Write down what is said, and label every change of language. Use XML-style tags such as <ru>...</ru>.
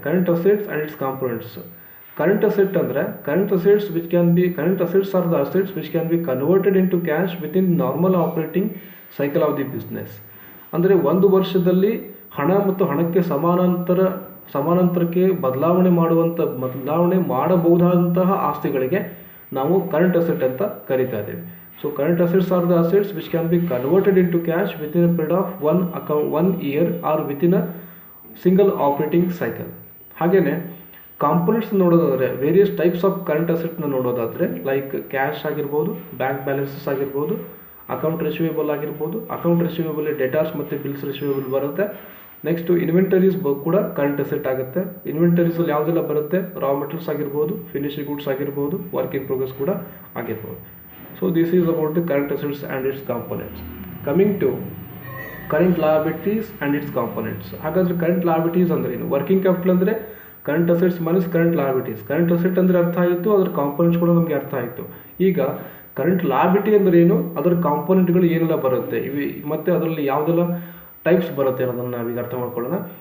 <en>Current assets and its components.</en> <kn>Current asset ಅಂದರೆ</kn> <en>Current assets current assets are the assets which can be converted into cash within normal operating cycle of the business.</en> <kn>ಅಂದರೆ ಒಂದು ವರ್ಷದಲ್ಲಿ ಹಣ ಮತ್ತು ಹಣಕ್ಕೆ ಸಮಾನಾಂತರಕ್ಕೆ ಬದಲಾವಣೆ ಮಾಡಬಹುದಾದಂತಹ ಆಸ್ತಿಗಳಿಗೆ ನಾವು ಕರೆಂಟ್ ಅಸೆಟ್ ಅಂತ ಕರಿತಾ ಇದ್ದೀವಿ.</kn> <en>So current assets are the assets which can be converted into cash within a period of 1 year or within a single operating cycle.</en> <kn>ಹಾಗೇನೆ ಕಾಂಪೊನೆಂಟ್ಸ್ ನೋಡೋದಾದರೆ ವೇರಿಯಸ್ ಟೈಪ್ಸ್ ಆಫ್ ಕರೆಂಟ್ ಅಸೆಟ್ನ ನೋಡೋದಾದರೆ ಲೈಕ್ ಕ್ಯಾಶ್ ಆಗಿರ್ಬೋದು, bank balances ಆಗಿರ್ಬೋದು, account receivable ಆಗಿರ್ಬೋದು. Account receivable datas ಮತ್ತು bills receivable ಬರುತ್ತೆ. Next inventories ಕೂಡ current asset ಆಗುತ್ತೆ. ಇನ್ವೆಂಟರೀಸಲ್ಲಿ ಯಾವುದೆಲ್ಲ ಬರುತ್ತೆ? ರಾ ಮೆಟೀರಿಯಲ್ಸ್ ಆಗಿರ್ಬೋದು, ಫಿನಿಶ್ಡ್ ಗುಡ್ಸ್ ಆಗಿರ್ಬೋದು, ವರ್ಕ್ ಇನ್ ಪ್ರೋಗ್ರೆಸ್ ಕೂಡ ಆಗಿರ್ಬೋದು.</kn> <en>So this is about the current assets and its components. Coming to current liabilities and its components.</en> <kn>ಹಾಗಾದರೆ ಕರೆಂಟ್ ಲಯಬಿಲಿಟೀಸ್ ಅಂದರೆ ಏನು? ವರ್ಕಿಂಗ್ ಕ್ಯಾಪಿಟಲ್ ಅಂದರೆ current assets minus current liabilities. Current asset ಅಂದರೆ ಅರ್ಥ ಆಯಿತು, ಅದರ ಕಾಂಪೊನೆಂಟ್ಸ್ ಕೂಡ ನಮಗೆ ಅರ್ಥ ಆಯಿತು. ಈಗ ಕರೆಂಟ್ ಲಯಬಿಲಿಟಿ ಅಂದರೆ ಏನು? ಅದರ ಕಾಂಪೊನೆಂಟ್ಗಳು ಏನೆಲ್ಲ ಬರುತ್ತೆ, ಮತ್ತು ಅದರಲ್ಲಿ ಯಾವುದೆಲ್ಲ ಟೈಪ್ಸ್ ಬರುತ್ತೆ ಅನ್ನೋದನ್ನು ನಾವೀಗ ಅರ್ಥ ಮಾಡ್ಕೊಳ್ಳೋಣ.</kn>